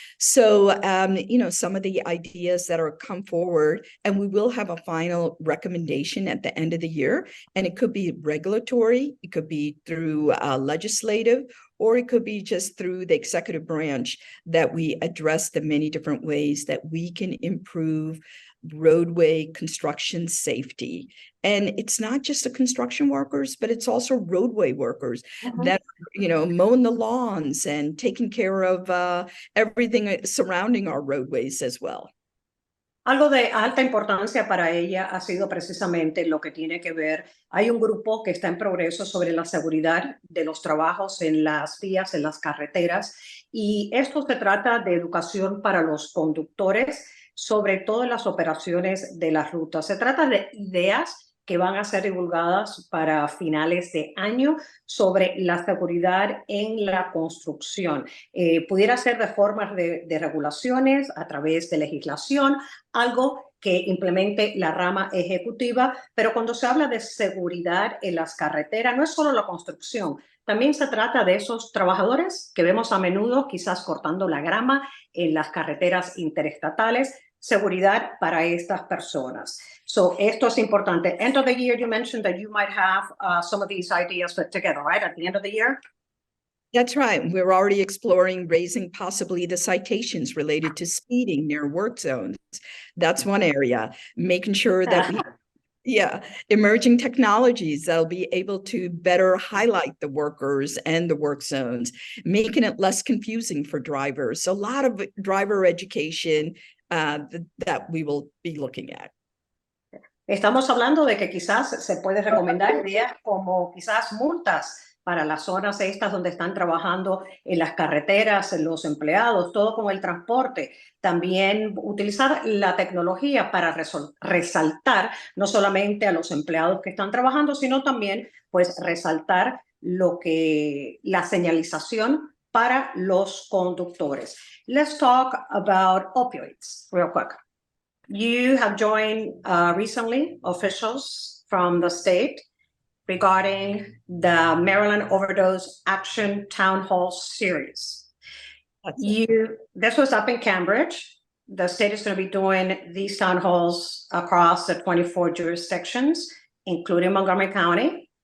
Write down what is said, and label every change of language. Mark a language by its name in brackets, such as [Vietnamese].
[English] So, some of the ideas that are come forward, and we will have a final recommendation at the end of the year, and it could be regulatory, it could be through legislative, or it could be just through the executive branch that we address the many different ways that we can improve roadway construction safety. And it's not just the construction workers, but it's also roadway workers that, mowing the lawns and taking care of everything surrounding our roadways as well. [Spanish] Algo de alta importancia para ella ha sido precisamente lo que tiene que ver. Hay un grupo que está en progreso sobre la seguridad de los trabajos en las vías, en las carreteras, y esto se trata de educación para los conductores, sobre todo en las operaciones de las rutas. Se trata de ideas que van a ser divulgadas para finales de año sobre la seguridad en la construcción. Pudiera ser de formas de regulaciones, a través de legislación, algo que implemente la rama ejecutiva, pero cuando se habla de seguridad en las carreteras, no es solo la construcción, también se trata de esos trabajadores que vemos a menudo quizás cortando la grama en las carreteras interestatales, seguridad para estas personas. So esto es importante. [English] End of the year, you mentioned that you might have some of these ideas put together, right? At the end of the year? That's right. We're already exploring raising possibly the citations related to speeding near work zones. That's one area. Making sure that emerging technologies that'll be able to better highlight the workers and the work zones, making it less confusing for drivers. So a lot of driver education that we will be looking at. [Spanish] Estamos hablando de que quizás se puede recomendar ideas como quizás multas para las zonas estas donde están trabajando en las carreteras, en los empleados, todo con el transporte. También utilizar la tecnología para resaltar no solamente a los empleados que están trabajando, sino también pues resaltar la señalización para los conductores. [English] Let's talk about opioids real quick. You have joined recently officials from the state regarding the Maryland Overdose Action Town Hall Series. This was up in Cambridge. The state is going to be doing these town halls across the 24 jurisdictions, including Montgomery County.